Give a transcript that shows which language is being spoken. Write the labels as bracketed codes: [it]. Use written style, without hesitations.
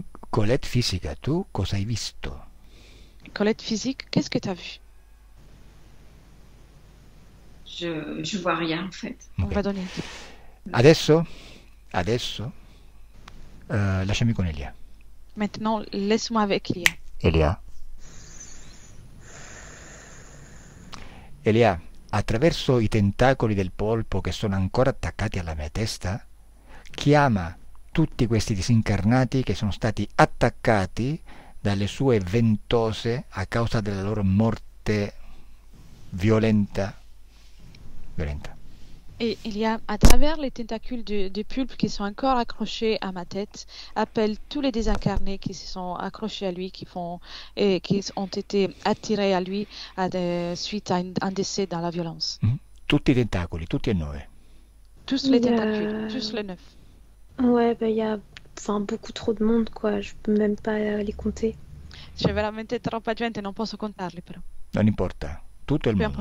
[it] Colette fisica, tu cosa hai visto? [fr] Colette physique, qu'est-ce que tu as vu? Je vois rien en fait. On Ok. va donner. [it] Adesso, lasciami con Elia. [fr] Maintenant, laisse-moi avec Elia. [it] Elia, attraverso i tentacoli del polpo che sono ancora attaccati alla mia testa, chiama tutti questi disincarnati che sono stati attaccati dalle sue ventose a causa della loro morte violenta. [fr] Et il y a, à travers les tentacules du pulpe qui sont encore accrochés à ma tête, appelle tous les désincarnés qui se sont accrochés à lui, qui ont été attirés à lui suite à un décès dans la violence. [it] Tutti i tentacoli, tutti e 9. [fr] Tous les tentacules, tous les 9. Ouais, il y a beaucoup trop de monde, quoi. Je peux même pas les compter. [it] C'è veramente troppa gente, non posso contarli però. Non importa, tutto il mondo.